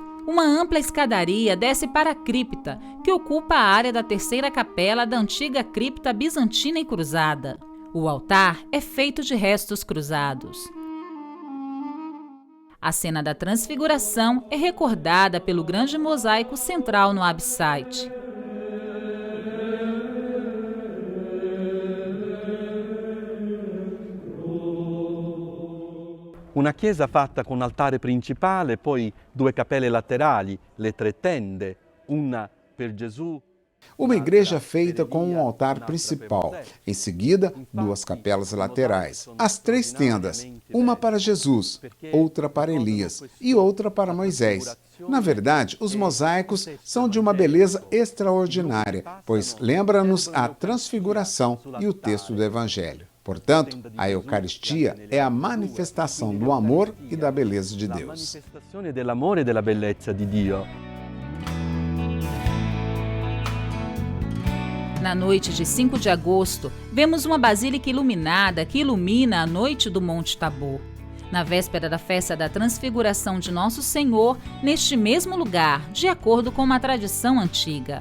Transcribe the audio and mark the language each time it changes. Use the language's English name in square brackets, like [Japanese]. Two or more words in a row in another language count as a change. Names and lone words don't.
[Portuguese] Uma ampla escadaria desce para a cripta, que ocupa a área da terceira capela da antiga cripta bizantina e cruzada. O altar é feito de restos cruzados. A cena da Transfiguração é recordada pelo grande mosaico central no abside. [Italian] Una chiesa fatta con altare principale, poi 2 cappelle laterali, le 3 tende, una per Gesù. [Portuguese] Uma igreja feita com um altar principal, em seguida, 2 capelas laterais, as 3 tendas, uma para Jesus, outra para Elias e outra para Moisés. Na verdade, os mosaicos são de uma beleza extraordinária, pois lembra-nos a transfiguração e o texto do Evangelho. Portanto, a Eucaristia é a manifestação do amor e da beleza de Deus. [Italian] La manifestazione dell'amore e della bellezza di Dio. [Portuguese] Na noite de 5 de agosto, vemos uma basílica iluminada que ilumina a noite do Monte Tabor. Na véspera da festa da Transfiguração de Nosso Senhor, neste mesmo lugar, de acordo com uma tradição antiga.